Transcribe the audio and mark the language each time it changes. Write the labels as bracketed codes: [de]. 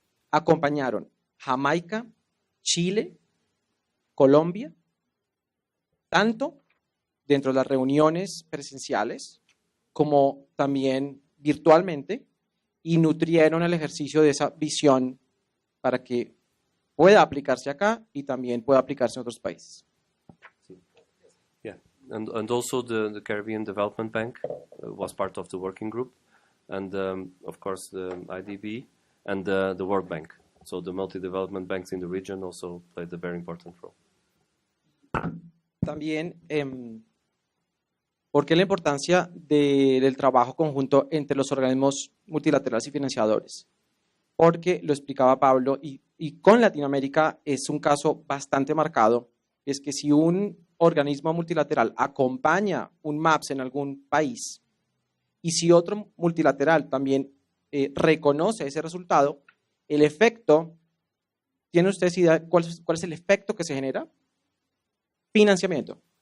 [es] Acompañaron Jamaica, Chile, Colombia, tanto dentro de las reuniones presenciales como también virtualmente y nutrieron el ejercicio de esa visión para que pueda aplicarse acá y también pueda aplicarse en otros países. [en] Yeah, and also the Caribbean Development Bank was part of the working group, and of course the IDB and the World Bank. So the multi-development banks in the region also played a very important role. [es] También, ¿por qué la importancia del trabajo conjunto entre los organismos multilaterales y financiadores? Porque lo explicaba Pablo y con Latinoamérica es un caso bastante marcado. Es que si un organismo multilateral acompaña un MAPS en algún país y si otro multilateral también reconoce ese resultado, el efecto, ¿tienen ustedes idea cuál es el efecto que se genera? Financiamiento.